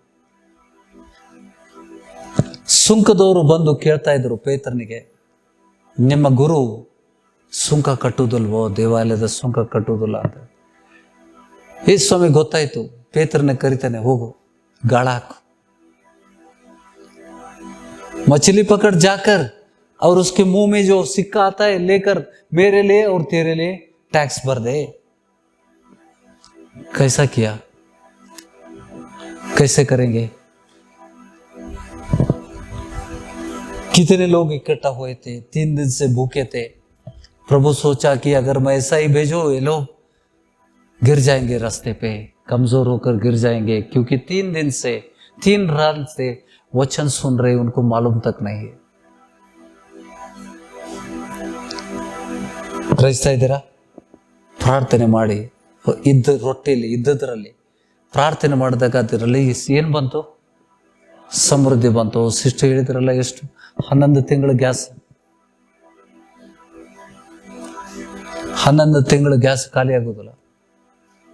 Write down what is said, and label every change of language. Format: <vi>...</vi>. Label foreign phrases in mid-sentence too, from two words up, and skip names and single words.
<kn>ಸುಂಕದವರು ಬಂದು ಕೇಳ್ತಾ ಇದ್ರು ಪೇತ್ರನಿಗೆ, ನಿಮ್ಮ ಗುರು ಸುಂಕ ಕಟ್ಟುವುದಲ್ವೋ, ದೇವಾಲಯದ ಸುಂಕ ಕಟ್ಟುವುದಿಲ್ಲ ಅಂತ. ಯೇಸು ಸ್ವಾಮಿ ಗೊತ್ತಾಯ್ತು. ಪೇತ್ರನ ಕರಿತಾನೆ, ಹೋಗು ಗಾಳ ಹಾಕು,</kn> <hi>मछली पकड़ जाकर और उसके मुंह में जो सिक्का आता है लेकर मेरे लिए और तेरे लिए टैक्स भर दे. कैसा किया? कैसे करेंगे? कितने लोग इकट्ठा हुए थे, 3 दिन से भूखे थे. प्रभु सोचा कि अगर मैं ऐसा ही भेजो, ये लोग गिर जाएंगे रास्ते पे, कमजोर होकर गिर जाएंगे, क्योंकि 3 रात से वचन सुन रहे, उनको मालूम तक नहीं है.</hi> <kn>ಗ್ರಹಿಸ್ತಾ ಇದ್ದೀರಾ? ಪ್ರಾರ್ಥನೆ ಮಾಡಿ ಇದ್ದದ್ರಲ್ಲಿ ಪ್ರಾರ್ಥನೆ ಮಾಡಿದಾಗ ಅದರಲ್ಲಿ ಏನು ಬಂತು? ಸಮೃದ್ಧಿ ಬಂತು. ಸಿಸ್ಟರ್ ಹೇಳಿದ್ರಲ್ಲ, ಎಷ್ಟು 11 ತಿಂಗಳು ಗ್ಯಾಸ್, 11 ತಿಂಗಳು ಗ್ಯಾಸ್ ಖಾಲಿ ಆಗೋದಿಲ್ಲ.</kn>